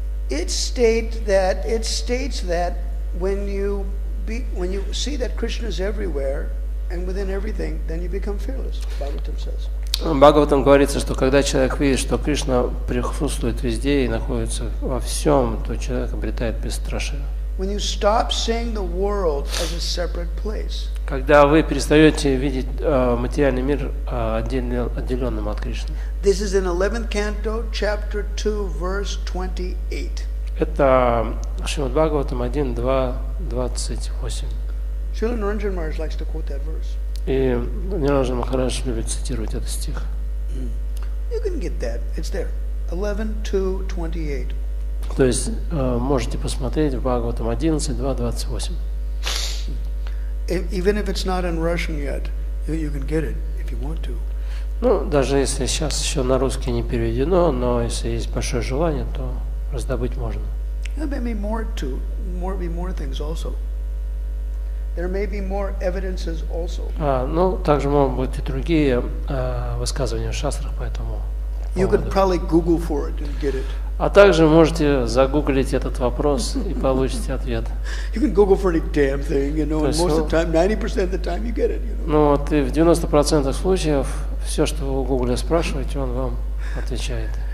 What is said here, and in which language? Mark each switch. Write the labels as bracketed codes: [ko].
[en] It states that when you see that Krishna is everywhere and within everything, then you become fearless. Bhagavatam says. [ru] В Бхагаватам говорится, что когда человек видит, что Кришна присутствует везде и находится во всем, то человек обретает бесстрашие. [en] When you stop seeing the world as a separate place. [ru] Когда вы перестаете видеть материальный мир отделенным от Кришны. [en] This is in 11th canto, chapter 2, verse 28. [ru] Это Шримад Бхагаватам 1, 2, 28. [en] Srila Niranjan Maharaj likes to quote that verse. [ru] И Ниранджан Махарадж любит цитировать этот стих. [en] You can get that. It's there. 11:2:28. [ru] То есть можете посмотреть в Бхагаватам 11, 2, 28. [en] Even if it's not in Russian yet, you can get it if you want to. [ru] Ну, даже если сейчас еще на русский не переведено, но если есть большое желание, то раздобыть можно. [en] There may be more things also. There may be more evidences also. [ru] Ну, также могут быть и другие высказывания в шастрах по этому поводу. [en] You could probably Google for it and get it. [ru] А также можете загуглить этот вопрос и получите ответ. [en] You can Google for any damn thing, you know, and most of the time, 90% of the time you get it, you know. [ru] Ну вот и в 90% случаев все, что вы у Гугля спрашиваете, он вам отвечает.